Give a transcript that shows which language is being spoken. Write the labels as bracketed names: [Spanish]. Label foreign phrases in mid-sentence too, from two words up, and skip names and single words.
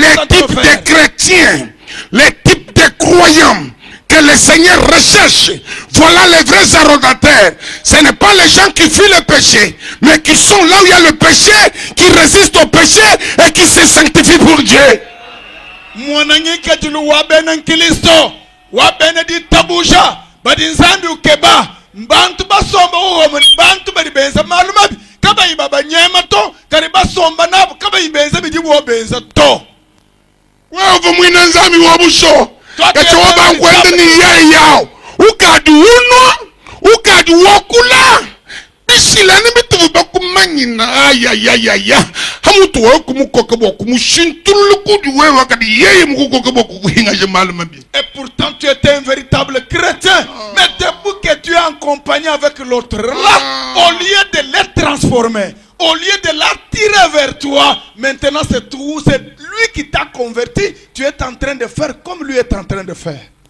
[French] voilà les types de chrétiens, les types de croyants que le Seigneur recherche. Voilà les vrais adorateurs. Ce n'est pas les gens qui fuient le péché, mais qui sont là où il y a le péché, qui résistent au péché et qui se sanctifient pour Dieu. [Luba-Katanga] Mwanangika julu wabene nkilisto wabene di tabusha badinzambi ukeba mbantu basomba uho bantu bari benza malumabi kaba ibaba nyema to kari basomba nabo kaba ibenza bijibu obenza to wewe mwina nzambi wabusho kacho wabankwende ni yai yao ukadi uno ukadi wakula bisilani bitu bakumanyina ayayayaya hamutu wakumukoka bokumushinturuluku duwe wakadi yeye mukoka bokuhinga jemalumabi. [French] Et pourtant tu étais un véritable chrétien, mais depuis que tu es en compagnie avec l'autre là, au lieu de les transformer, au lieu de l'attirer vers toi, maintenant c'est lui qui t'a converti, tu es en train de faire comme lui est en train de faire.